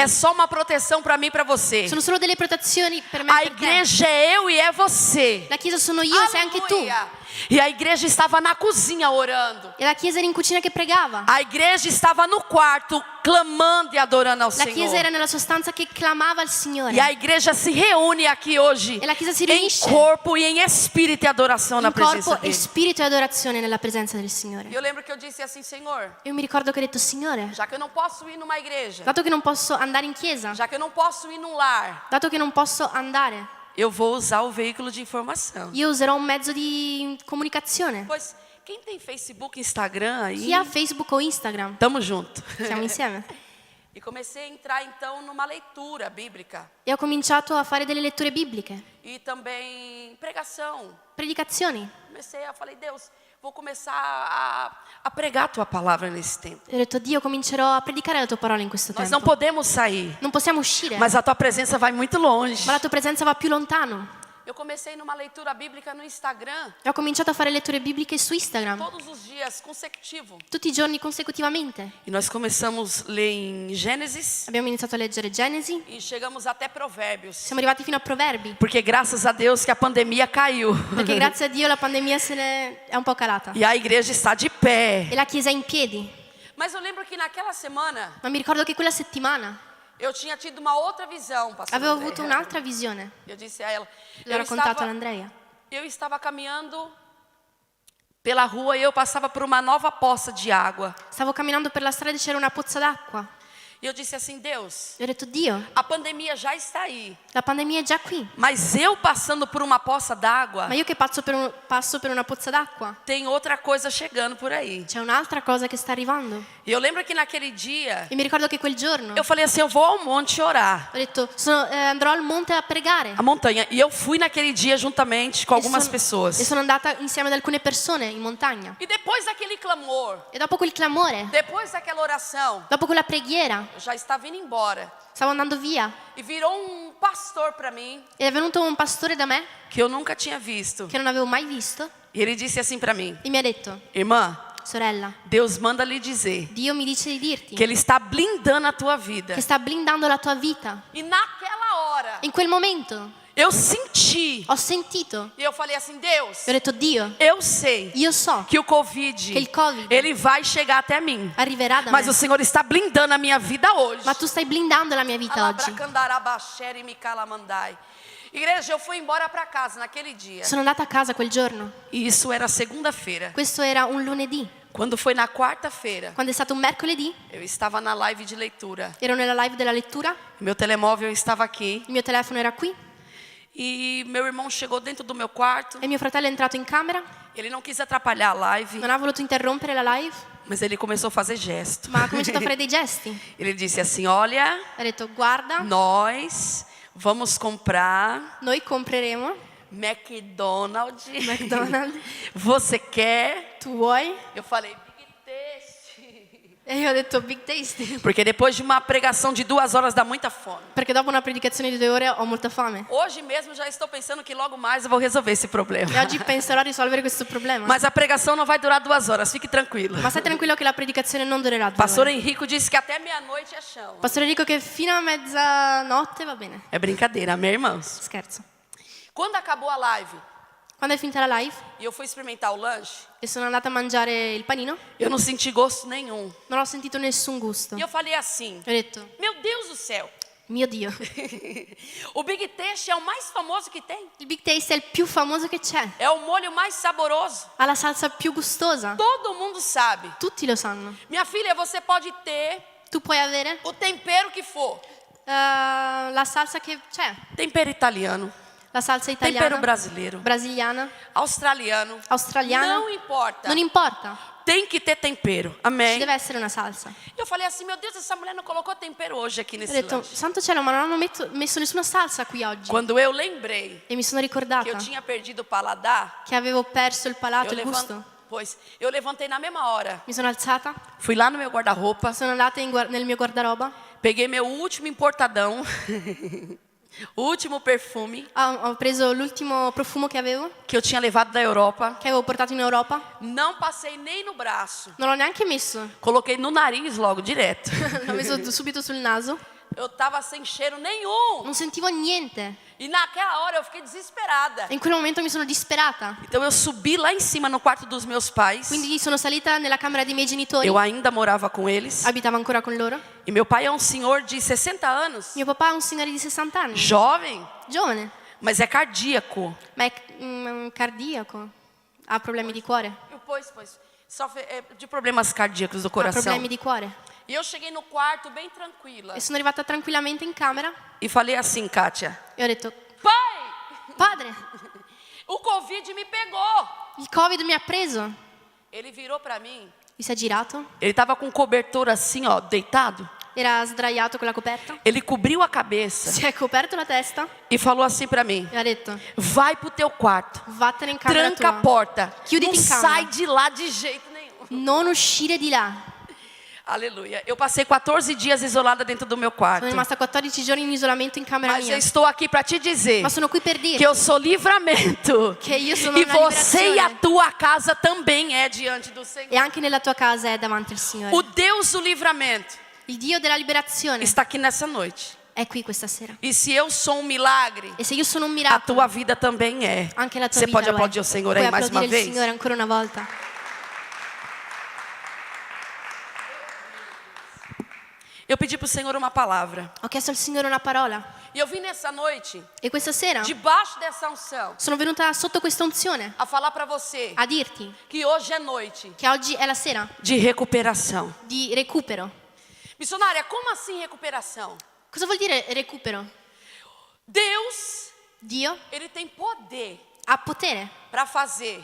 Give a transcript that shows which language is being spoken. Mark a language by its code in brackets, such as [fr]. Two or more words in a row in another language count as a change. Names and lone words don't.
[pt] é só uma proteção para mim e para você. [it] sono solo delle protezioni per me [pt] A [it] e per te. [pt] igreja é eu e é você. [it] La chiesa sono io e sei anche tu. [pt] Aleluia. E a igreja estava na cozinha orando. [it] E la chiesa era in cucina che pregava. [pt] A igreja estava no quarto clamando e adorando ao [it] La chiesa [pt] Senhor. [it] era nella sua stanza che clamava al Signore. [pt] E a igreja se reúne aqui hoje [it] E la chiesa si [pt] em [it] riunisce [pt] corpo e em espírito e adoração na [it] in [pt] presença [it] corpo e [pt] dele. [it] spirito e adorazione nella presenza del Signore. [pt] E eu lembro que eu disse assim, Senhor, [it] Io mi ricordo che ho detto, Signore, [pt] já que eu não posso ir numa igreja, [it] dato che non posso andare in chiesa, [pt] já que eu não posso ir num lar, [it] dato che non posso andare, [pt] eu vou usar o veículo de informação. [it] io userò un mezzo di comunicazione. [pt] Pois quem tem Facebook, Instagram aí, [it] Chi ha Facebook o Instagram? [pt] tamo junto. [it] Siamo insieme. [pt] E comecei a entrar então numa leitura bíblica [it] E ho cominciato a fare delle letture bibliche, [pt] e também pregação. [it] predicazioni. [pt] Falei, Deus, vou começar a pregar a tua palavra nesse tempo. [it] E ho detto, Dio, comincerò a predicare la tua parola in questo [pt] Nós não [it] tempo. [pt] podemos sair, [it] Non possiamo uscire, [pt] mas a tua presenza vai muito longe. [it] ma la tua presenza va più lontano. [pt] Eu comecei numa leitura bíblica no Instagram, [it] E ho cominciato a fare letture bibliche su Instagram, [pt] todos os dias, consecutivo. [it] tutti i giorni consecutivamente. [pt] E nós começamos a ler em Gênesis [it] Abbiamo iniziato a leggere Genesi, [pt] e chegamos até Provérbios. [it] siamo arrivati fino a Proverbi, [pt] Porque graças a Deus que a pandemia caiu. [it] perché grazie a Dio la pandemia se ne è un po' calata. [pt] E a igreja está de pé. [it] E la chiesa è in piedi. [pt] Mas eu lembro que naquela semana [it] Ma mi ricordo che quella settimana [pt] eu tinha tido uma outra visão, pastor [it] avevo [pt] André. [it] avuto un'altra visione. [pt] Eu disse a ela, [it] L'ho raccontato all'Andrea. [pt] eu estava caminhando pela rua e eu passava por uma nova poça de água. [it] Stavo camminando per la strada e c'era una pozza d'acqua. [pt] E eu disse assim, Deus, [it] E ho detto, Dio, [pt] a pandemia já está aí, [it] la pandemia è già qui. [pt] mas eu passando por uma poça d'água, [it] Ma io che passo per una pozza d'acqua, [pt] tem outra coisa chegando por aí. [it] c'è un'altra cosa che sta arrivando. [pt] E eu lembro que naquele dia, [it] E mi ricordo che quel giorno [pt] eu falei assim, eu vou ao monte orar, [it] ho detto, andrò al monte a pregare. [pt] a montanha. E eu fui naquele dia juntamente com algumas [it] E [pt] pessoas. [it] sono andata insieme ad alcune persone in montagna. [pt] E depois daquele clamor, [it] E dopo quel clamore, [pt] depois daquela oração, [it] dopo quella preghiera, [pt] eu já estava indo embora. [it] stavo andando via. [pt] E virou um pastor para mim, [it] Ed è venuto un pastore da me, [pt] que eu nunca tinha visto. [it] che non avevo mai visto, [pt] E ele disse assim para mim, [it] e mi ha detto, [pt] irmã, [it] sorella, [pt] Deus manda lhe dizer [it] Dio mi dice di dirti [pt] que ele está blindando a tua vida. [it] che sta blindando la tua vita. [pt] E naquela hora, [it] In quel momento [pt] eu senti, [it] ho sentito, [pt] e eu falei assim, Deus, [it] e ho detto, Dio, [pt] eu sei [it] io so [pt] que o Covid, [it] che il Covid [pt] ele vai chegar até mim. [it] arriverà da [pt] Mas [it] me, [pt] o Senhor está blindando a minha vida hoje. [it] ma tu stai blindando la mia vita oggi. Alabracandarabaxere micalamandai. [pt] Igreja, eu fui embora para casa naquele dia. [it] Sono andata a casa quel giorno. [pt] E isso era segunda-feira. [it] Questo era un lunedì. [pt] Quando foi na quarta-feira, [it] Quando è stato un mercoledì, [pt] eu estava na live de leitura. [it] ero nella live della lettura, [pt] Meu telemóvel estava aqui. [it] il mio telefono era qui [pt] E meu irmão chegou dentro do meu quarto. [it] e mio fratello è entrato in camera. [pt] Ele não quis atrapalhar a live, [it] Non ha voluto interrompere la live, [pt] mas ele começou a fazer gesto. [it] ma ha cominciato a fare dei gesti. [pt] Ele disse assim: Olha, [it] Ha detto, guarda, [pt] nós vamos comprar [it] noi compreremo [pt] McDonald's. [it] McDonald's. [pt] Você quer? [it] Tu vuoi? [pt] Eu falei, Big Taste. [it] E io ho detto Big Tasty, [pt] Porque depois de uma pregação de 2 horas dá muita fome. [it] perché dopo una predicazione di 2 ore ho molta fame. [pt] Hoje mesmo já estou pensando que logo mais eu vou resolver esse problema. [it] E oggi penserò a risolvere questo problema. [pt] Mas a pregação não vai durar 2 horas, fique tranquilo. [it] Ma stai tranquillo che la predicazione non durerà 2 [pt] Pastor [it] ore. [pt] Henrico disse que até meia-noite é chão. [it] Pastore dico che fino a mezzanotte va bene. [pt] É brincadeira, amém, irmãos? [it] Scherzo. [pt] Quando acabou a live [it] Quando è finita la live [pt] e eu fui experimentar o lanche, [it] e sono andata a mangiare il panino, [pt] eu não senti gosto nenhum. [it] non ho sentito nessun gusto. [pt] E eu falei assim: [it] Ho detto, [pt] Meu Deus do céu, [it] mio Dio, [pt] o Big Taste é o mais famoso que tem. [it] il Big Taste è il più famoso che c'è. [pt] É o molho mais saboroso. [it] Ha la salsa più gustosa. [pt] Todo mundo sabe. [it] Tutti lo sanno. [pt] Minha filha, você pode ter [it] Tu puoi avere [pt] o tempero que for. [it] la salsa che c'è. [pt] Tempero italiano, [it] La salsa [pt] tempero [it] italiana, [pt] brasileiro, [it] brasiliana, [pt] australiano, [it] australiana, [pt] não importa. [it] non importa, [pt] Tem que ter tempero, [it] ci [pt] amém? [it] deve essere una salsa. [pt] Eu falei assim, meu Deus, essa mulher não colocou tempero hoje aqui [it] Ho [pt] nesse [it] detto, [pt] lanche. [it] santo cielo, ma non hanno messo nessuna salsa qui oggi. [pt] Quando eu lembrei [it] E mi sono [pt] que [it] ricordata [pt] eu tinha perdido o paladar, [it] che avevo perso il palato, [pt] eu, [it] il gusto. [pt] eu levantei na mesma hora, [it] Mi sono alzata, [pt] fui lá no meu guarda-roupa, [it] sono andata nel mio guardaroba, [pt] peguei meu último importadão, o último perfume [it] ho preso l'ultimo profumo che avevo [pt] tinha levado da Europa, [it] portato in Europa, [pt] não passei nem no braço, [it] non l'ho neanche messo, [pt] coloquei no nariz logo, direto. [it] l'ho messo subito sul naso, [pt] Eu tava sem cheiro nenhum. [it] non sentivo niente. [pt] E naquela hora eu fiquei desesperada. [it] E in quel momento mi sono disperata. [pt] Então eu subi lá em cima no quarto dos meus pais. [it] Quindi sono salita nella camera dei miei genitori, [pt] Eu ainda morava com eles. [it] abitavo ancora con loro. [pt] E meu pai é um senhor de 60 anos. [it] Mio papà è un signore di 60 anni, [pt] Jovem, [it] giovane, [pt] mas é cardíaco. [it] ma è cardiaco, ha problemi di cuore, [pt] Pois, sofre de problemas cardíacos do [it] ha [pt] coração. [it] problemi di cuore. [pt] E eu cheguei no quarto bem tranquila. [it] E sono arrivata tranquillamente in camera [pt] E falei assim, Kátia. [it] e ho detto, [pt] Pai, [it] padre, [pt] o Covid me pegou. [it] il Covid mi ha preso. [pt] Ele virou pra mim. [it] Mi si è girato, [pt] Ele tava com um cobertor assim, ó, deitado. [it] era sdraiato con la coperta, [pt] Ele cobriu a cabeça [it] si è coperto la testa [pt] e falou assim pra mim: [it] e ha detto, [pt] vai pro teu quarto, [it] vattene in camera [pt] tranca a [it] tua, [pt] porta, [it] Chiuditi [pt] não [it] in camera. [pt] sai de lá de jeito nenhum. [it] non uscire di là. [pt] Aleluia. Eu passei 14 dias isolada dentro do meu quarto. [it] Sono rimasta 14 giorni in isolamento in camera [pt] Mas eu [it] mia, [pt] estou aqui para te dizer [it] ma sono qui per [pt] que [it] dire [pt] eu sou livramento. [it] che io sono [pt] E [it] una [pt] você e a [it] liberazione. [pt] tua casa também é diante do Senhor. [it] E anche nella tua casa è davanti al [pt] O [it] Signore. [pt] Deus do livramento [it] Il Dio della liberazione [pt] está aqui nessa noite. [it] è qui questa sera. [pt] E se eu sou um milagre, [it] E se io sono un [pt] a [it] miracolo, [pt] tua vida também é. [it] anche la tua [pt] Você [it] vita [pt] pode [it] lo è. [pt] aplaudir o Senhor [it] Puoi [pt] aí mais uma [it] applaudire il [pt] vez? [it] Signore ancora una volta. [pt] Eu pedi para o Senhor uma palavra. [it] Ho chiesto al Signore una parola [pt] E eu vim nessa noite, [it] e questa sera [pt] debaixo dessa unção, [it] sono venuta sotto questa unzione [pt] a falar para você [it] a dirti [pt] que hoje é noite [it] che oggi è la sera [pt] de recuperação. [it] di recupero. [pt] Missionária, como assim recuperação? [it] Cosa vuol dire recupero? [pt] Deus, [it] Dio [pt] ele tem poder [it] ha potere [pt] para fazer